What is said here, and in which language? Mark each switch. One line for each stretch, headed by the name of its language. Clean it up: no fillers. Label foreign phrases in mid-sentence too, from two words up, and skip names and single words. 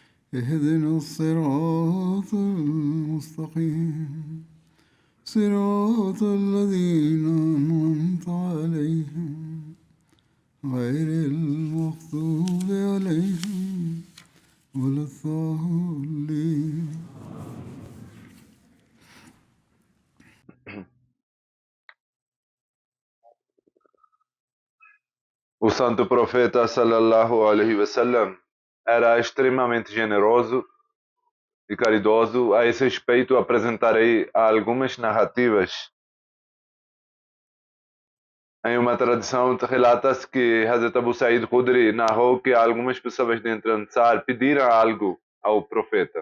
Arabic: اهدنا الصراط المستقيم صراط الذين أنعمت عليهم غير المغضوب عليهم ولا الضالين.
Portuguese: O santo profeta
Arabic: صلى الله عليه وسلم
Portuguese: era extremamente generoso e caridoso. A esse respeito apresentarei algumas narrativas. Em uma tradição relata-se que Hazrat Abu Sa'id Khudri narrou que algumas pessoas dentro do Ansar pediram algo ao profeta.